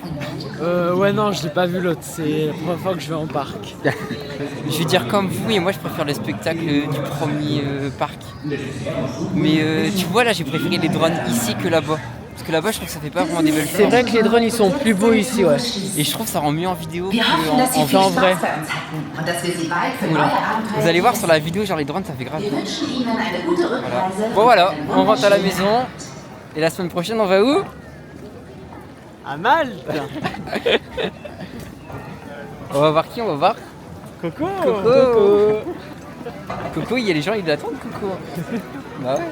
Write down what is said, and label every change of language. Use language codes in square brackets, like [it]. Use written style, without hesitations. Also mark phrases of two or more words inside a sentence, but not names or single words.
[fr] Ouais non, je l'ai pas vu l'autre, c'est la première fois que je vais en parc. Je vais dire comme vous, et moi je préfère le spectacle du premier parc. Mais tu vois là, j'ai préféré les drones ici que là-bas. Parce que là-bas je trouve que ça fait pas vraiment des belles choses. C'est vrai que les drones ils sont plus beaux ici, ouais. Et je trouve que ça rend mieux en vidéo [de] Wir hoffen, dass Sie [fr] qu'en [de] viel [fr] en vrai. [de] Spaß beim Zeitpunkt und dass wir Sie bald für neue [fr] Voilà. [de] Abenteuer [fr] Vous allez voir sur la vidéo, genre les drones ça fait grave. [de] Wir wünschen Ihnen eine gute Rückreise. [fr] Bon voilà, on rentre à la maison. Et la semaine prochaine on va où? À Malte. On va voir qui? On va voir Coco. Coco, il y a les gens, ils l'attendent Coco. Bah ouais.